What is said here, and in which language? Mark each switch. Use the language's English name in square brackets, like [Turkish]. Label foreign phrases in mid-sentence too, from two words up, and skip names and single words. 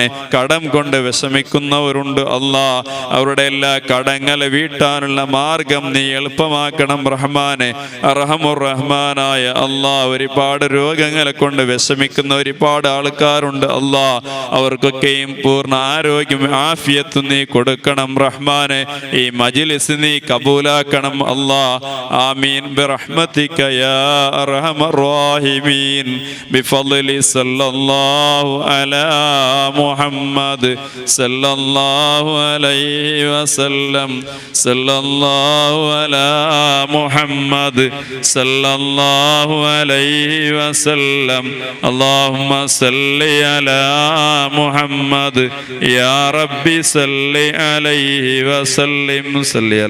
[Malayalam] കടം കൊണ്ട് വിഷമിക്കുന്നവരുണ്ട് അല്ലാഹ് അവരുടെ എല്ലാ കടങ്ങളെ വീട്ടാനുള്ള മാർഗം നീ എളുപ്പമാക്കണം റഹ്മാനെ അർഹമുർ റഹ്മാനായ അല്ലാഹ് ഒരുപാട് രോഗങ്ങളെ കൊണ്ട് വിഷമിക്കുന്ന ഒരുപാട് ആൾക്കാരുണ്ട് അല്ലാഹ് അവർക്കൊക്കെയും പൂർണ്ണ ആരോഗ്യം ആഫിയത്ത് നീ കൊടുക്കണം റഹ്മാനെ ഈ മജ്ലിസ് നീ കബൂലാക്കണം അല്ലാഹ് [Arabic] آمين برحمتك يا أرحم الراحمين بفضل صلى الله على محمد صلى الله عليه وسلم صلى الله على محمد صلى الله عليه وسلم اللهم صل على محمد يا ربي صل عليه وسلم صل على